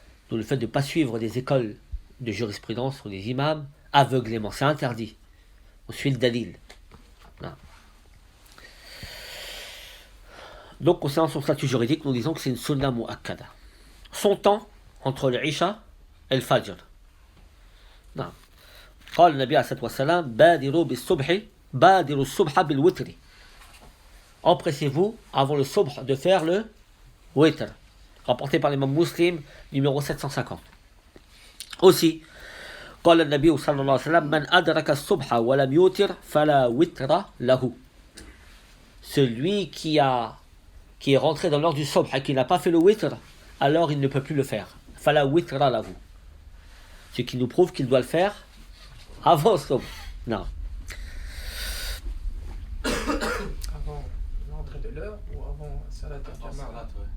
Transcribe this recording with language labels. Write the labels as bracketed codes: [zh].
[fr] Donc le fait de ne pas suivre des écoles de jurisprudence ou des imams aveuglément, c'est interdit. On suit le dalil. Donc concernant son statut juridique, nous disons que c'est une sunna mu'akkada. Son temps entre le Isha et le Fajr. [ar] قال النبي عليه الصلاة والسلام بادروا بالصبح بادروا الصبح بالوتر. [fr] Empressez-vous avant le subh de faire le witr. Rapporté par l'imam Muslim, numéro 750. Aussi, [ar] قال النبي صلى الله عليه وسلم من أدرك الصبح ولم يوتر فلا وتر له. [fr] Celui qui est rentré dans l'heure du subh et qui n'a pas fait le witr, alors il ne peut plus le faire. [ar] Fala witra lahu. [fr] Ce qui nous prouve qu'il doit le faire avant le subh. Non. Avant l'entrée de l'heure ou avant Salat al-Jama'a?